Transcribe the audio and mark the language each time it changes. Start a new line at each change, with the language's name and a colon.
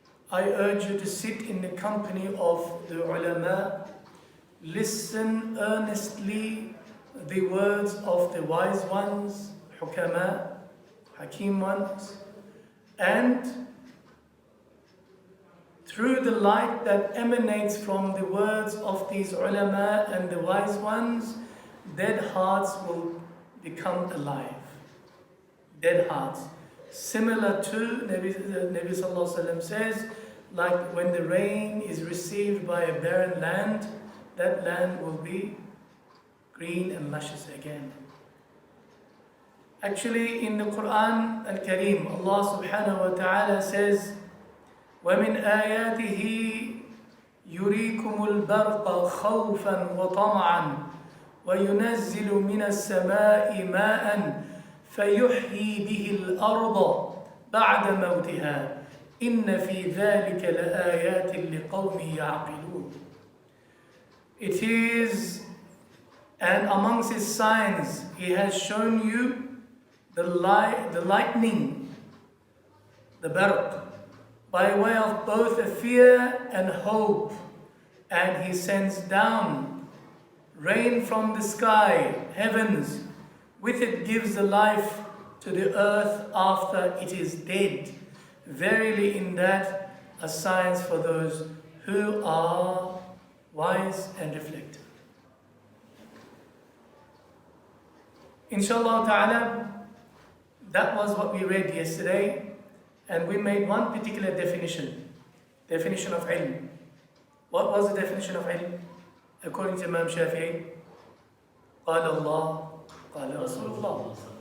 English: I urge you to sit in the company of the ulama, listen earnestly the words of the wise ones, hukama, hakim ones, and through the light that emanates from the words of these ulama and the wise ones, dead hearts will become alive. Dead hearts. Similar to Nabi Sallallahu Alaihi Wasallam says, like when the rain is received by a barren land, that land will be green and luscious again. Actually, in the Quran Al-Kareem, Allah subhanahu wa ta'ala says,
Arabic: وَمِنْ آيَاتِهِ يُرِيكُمُ الْبَرْقَ خَوْفًا وَطَمَعًا وَيُنَزِّلُ مِنَ السَّمَاءِ مَاءً فَيُحْيِي بِهِ الْأَرْضَ بَعْدَ مَوْتِهَا إِنَّ فِي ذَلِكَ لَآيَاتٍ لِقَوْمٍ يَعْقِلُونَ.
English: It is, and amongst his signs, he has shown you the lightning, the barq, by way of both a fear and hope, and he sends down rain from the sky, heavens, with it gives the life to the earth after it is dead. Verily in that a science for those who are wise and reflective. Inshallah ta'ala, that was what we read yesterday, and we made one particular definition of ilm. What was the definition of ilm? According to Imam Shafi'i,
Arabic: قال الله, قال رسول الله.